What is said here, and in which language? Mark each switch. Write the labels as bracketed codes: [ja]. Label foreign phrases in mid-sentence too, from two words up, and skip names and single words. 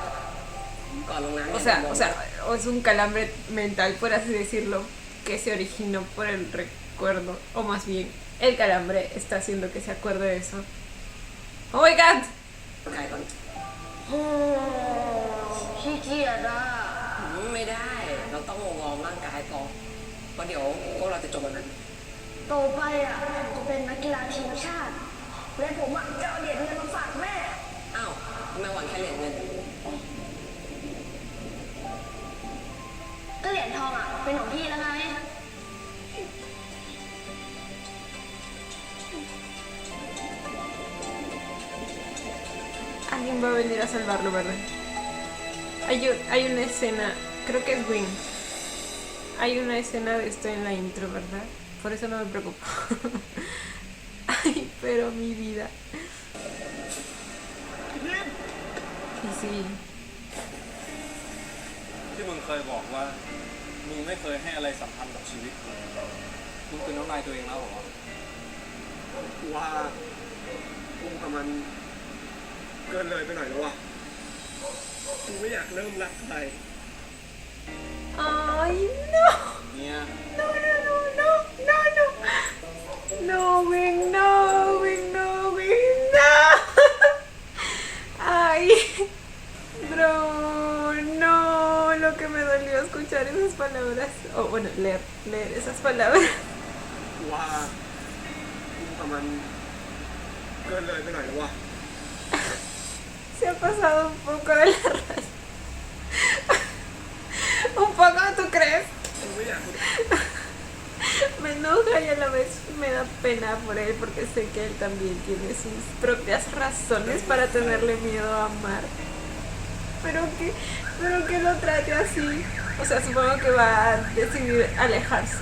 [es] O es un calambre mental, por así decirlo, que se originó por el recuerdo, o más bien el calambre está haciendo que se acuerde de eso. [en] ¡Oh my god! [th] ขี้เกียจอ่ะ ไม่ได้ เราต้องวอร์มร่างกายก่อนเพราะเดี๋ยวพวกเราจะจบวันนั้น โตไปอ่ะผมจะเป็นนักกีฬาทีมชาติและผมอ่ะจะเอาเหรียญเงินมาฝากแม่ อ้าวทำไมหวังแค่เหรียญเงิน ก็เหรียญทองอ่ะเป็นของพี่แล้วไง [es] Alguien va a venir a salvarlo, ¿verdad? Hay una escena, creo que es Wing. Hay una escena de esto en la intro, ¿verdad? Por eso no me preocupo. Ay, pero mi vida. Y sí. [th] ที่มึงเคยบอกว่ามึงไม่เคยให้อะไรสำคัญกับชีวิตมึงเป็นน้ำลายตัวเองแล้วเหรอ ว่ากูกับมันเกินเลยไปหน่อยแล้ววะกูไม่อยากเริ่มรักใคร [es] Ay, no. [th] เนี่ย [es] No, no, no, no, no, no. No, Wing, no, Wing, no, Wing, no. Ay, bro, no, lo que me dolió escuchar esas palabras, o bueno, leer esas palabras. [th] ว่ากูกับมันเกินเลยไปหน่อยแล้ววะ [es] Se ha pasado un poco de la raya. Un poco, ¿tú crees? [th] กูไม่อยาก [es] Me enoja y a la vez me da pena por él porque sé que él también tiene sus propias razones para tenerle miedo a amar. Pero que lo trate así. O sea, supongo que va a decidir alejarse.